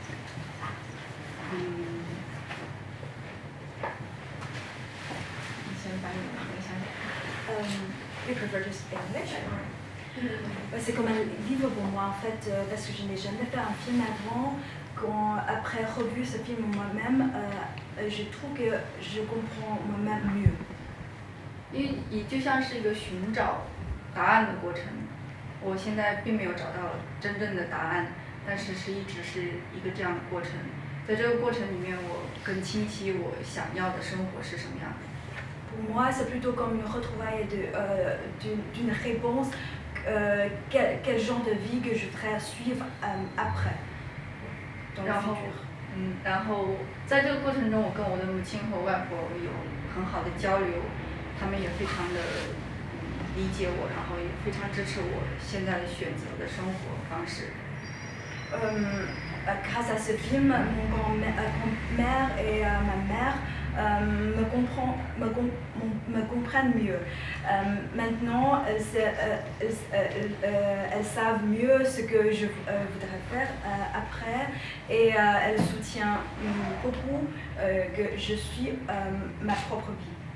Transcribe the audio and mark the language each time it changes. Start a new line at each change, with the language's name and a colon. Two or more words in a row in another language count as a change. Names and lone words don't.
Chinese: 你先把你的分享讲。
English: You prefer to speak English?
French: C'est comme un livre pour moi en fait, parce que je n'ai jamais fait un film avant. Après revu ce film moi-même, je trouve que je comprends moi-même mieux.
Chinese: 因为你就像是一个寻找答案的过程，我现在并没有找到真正的答案，但是一直是一个这样的过程。在这个过程里面，我更清晰我想要的生活是什么样的。
French: Pour moi, c'est plutôt comme une retrouvaille d'une réponse. Quel genre de vie que je voudrais suivre après, dans le futur.
Chinese: 然后在这个过程中，我跟我的母亲和外婆有很好的交流，他们也非常的理解我，然后也非常支持我现在选择的生活方式。
French: Grâce à ce film, mon grand-mère et ma mère me comprennent mieux. Maintenant, elles savent mieux ce que je voudrais faire après et elles soutiennent beaucoup que je suis ma propre vie.